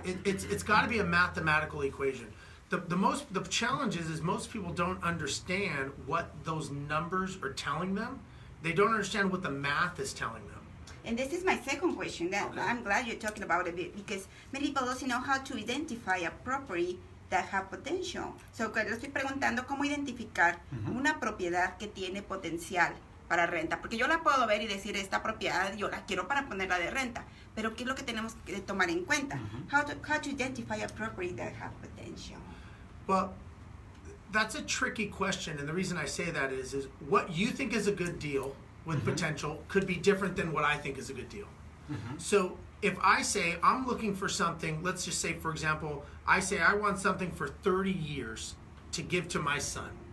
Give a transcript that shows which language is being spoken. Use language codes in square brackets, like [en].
[en] It's got to be a mathematical equation. The challenge is most people don't understand what those numbers are telling them. They don't understand what the math is telling them. And this is my second question. That Okay. I'm glad you're talking about it because many people don't know how to identify a property that have potential. So, [es] que le estoy preguntando cómo identificar una propiedad que tiene potencial para renta. Porque yo la puedo ver y decir, esta propiedad yo la quiero para ponerla de renta. Pero ¿qué es lo que tenemos que tomar en cuenta? [en] How to identify a property that have potential? Well, that's a tricky question, and the reason I say that is what you think is a good deal with potential could be different than what I think is a good deal. So if I say I'm looking for something, let's just say, for example, I say I want something for 30 years to give to my son.